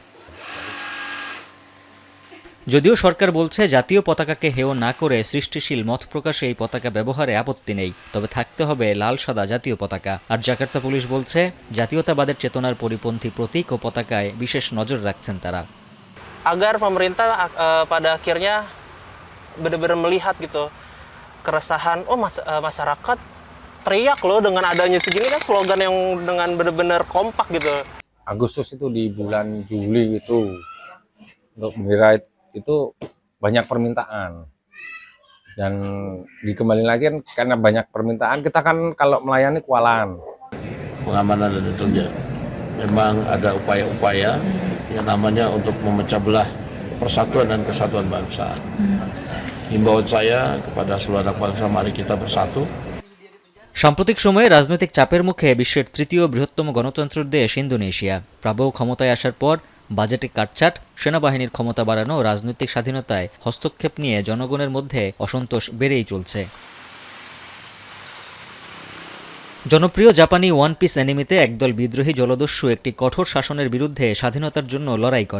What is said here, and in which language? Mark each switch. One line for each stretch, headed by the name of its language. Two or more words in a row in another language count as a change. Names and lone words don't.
Bangla: যদিও সরকার বলছে জাতীয় পতাকাকে হেয় না করে সৃষ্টিশীল মত প্রকাশে এই পতাকা ব্যবহারে আপত্তি নেই, তবে থাকতে হবে লাল সাদা জাতীয় পতাকা। আর জাকার্তা পুলিশ বলছে জাতীয়তাবাদের চেতনার পরিপন্থী প্রতীক ও পতাকায় বিশেষ নজর রাখছেন তারা।
Indonesian: Agar pemerintah pada akhirnya benar-benar melihat gitu keresahan, masyarakat teriak loh dengan adanya segini kan, slogan yang dengan benar-benar kompak gitu. Agustus itu di bulan Juli itu untuk bendera itu banyak permintaan, dan dikembali lagi kan karena banyak permintaan, kita kan kalau melayani kualan pengamanan dan intelijen. Memang ada upaya-upaya yang namanya untuk memecah belah persatuan dan kesatuan bangsa. Himbauan saya kepada seluruh anak bangsa, mari kita bersatu.
Bangla: সাম্প্রতিক সময়ে রাজনৈতিক চাপের মুখে বিশ্বের তৃতীয় বৃহত্তম গণতন্ত্রের দেশ ইন্দোনেশিয়া। প্রাবো ক্ষমতায় আসার পর বাজেটে কাটছাট, সেনাবাহিনীর ক্ষমতা বাড়ানো, রাজনৈতিক স্বাধীনতায় হস্তক্ষেপ নিয়ে জনগণের মধ্যে অসন্তোষ বেড়েই চলছে। জনপ্রিয় জাপানি ওয়ান পিস অ্যানিমেতে একদল বিদ্রোহী জলদস্যু একটি কঠোর শাসনের বিরুদ্ধে স্বাধীনতার জন্য লড়াই করে।